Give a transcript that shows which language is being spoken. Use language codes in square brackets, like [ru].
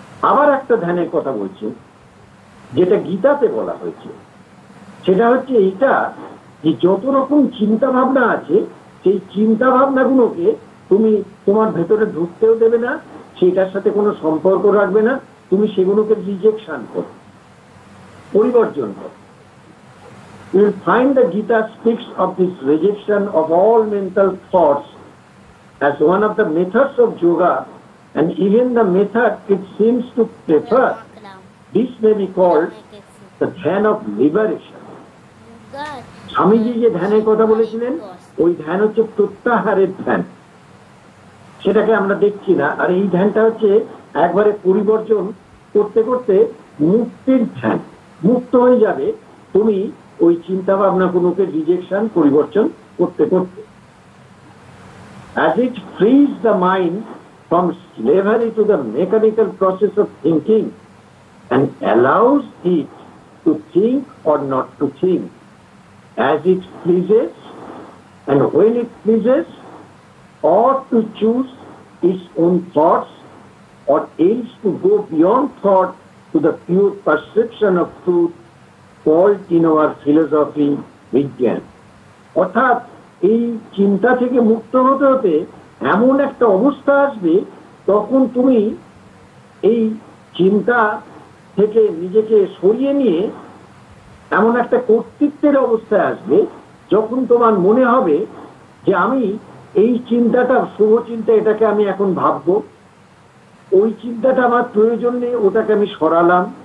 [bn] আবার একটা ধ্যানের কথা বলছি, যেটা গীতাতে বলা হয়েছে, সেটা হচ্ছে এইটা যে যত রকম চিন্তা ভাবনা আছে, সেই চিন্তা ভাবনাগুলোকে তুমি তোমার ভেতরে ঢুকতেও দেবে না, সেটার সাথে কোনো সম্পর্ক রাখবে না, তুমি সেগুলোকে রিজেকশন করো, পরিবর্জন করো। [en] You will find the Gita speaks of this rejection of all mental thoughts as one of the methods of yoga, and even the method it seems to prefer. This may be called the dhyana of liberation. [bn] Swamiji যে ধ্যানের কথা বলেছিলেন, ওই ধ্যান হচ্ছে প্রত্যাহারের ধ্যান, সেটাকে আমরা দেখছি না। আর এই ধ্যানটা হচ্ছে একবারে পরিবর্জন করতে করতে মুক্তির ধ্যান, মুক্ত হয়ে যাবে তুমি ওই চিন্তা ভাবনা গুলোকে রিজেকশন, পরিবর্তন করতে করতে। [en] As it frees the mind from slavery to the mechanical process of thinking and allows it to think or not to think. as it pleases and when it pleases, or to choose its own thoughts, or else to go beyond thought to the pure perception of truth called in our philosophy vijnana. [bn] অর্থাৎ এই চিন্তা থেকে মুক্ত হতে হতে এমন একটা অবস্থা আসবে, তখন তুমি এই চিন্তা থেকে নিজেকে সরিয়ে নিয়ে এমন একটা কর্তৃত্বের অবস্থায় আসবে, যখন তোমার মনে হবে যে আমি এই চিন্তাটা শুভ চিন্তা, এটাকে আমি এখন ভাববো, ওই চিন্তাটা আমার প্রয়োজন নেই, ওটাকে আমি সরালাম।